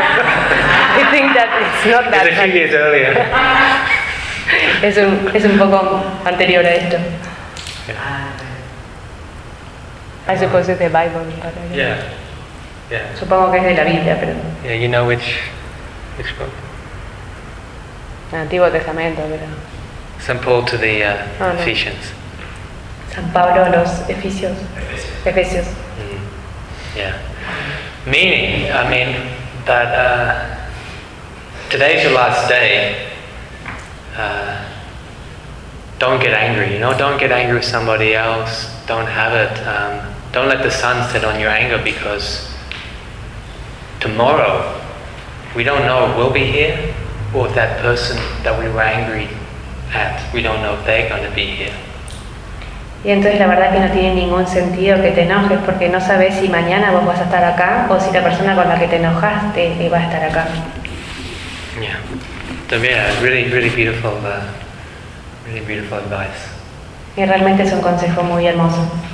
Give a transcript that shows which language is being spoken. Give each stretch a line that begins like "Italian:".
English: I think that it's not that. It's a few years earlier.
Spanish: es un poco anterior a esto.
English: Yeah. I suppose it's the Bible. Yeah.
Spanish: Supongo que es de la Biblia, pero.
English: Yeah, you know which book?
Spanish: El Antiguo Testamento, pero.
English: St. Paul to the Ephesians.
Spanish: San Pablo a los Efesios. Efesios.
English: Mm-hmm. Yeah. Meaning, I mean, that today's your last day, don't get angry, you know, don't get angry with somebody else, don't have it, don't let the sun set on your anger, because tomorrow, we don't know if we'll be here, or if that person that we were angry at, we don't know if they're going to be here.
Spanish: Y entonces la verdad que no tiene ningún sentido que te enojes porque no sabes si mañana vos vas a estar acá o si la persona con la que te enojaste va a estar acá.
English: Yeah.
Spanish: También es
English: really, really beautiful, really beautiful advice.
Spanish: Y realmente es un consejo muy hermoso.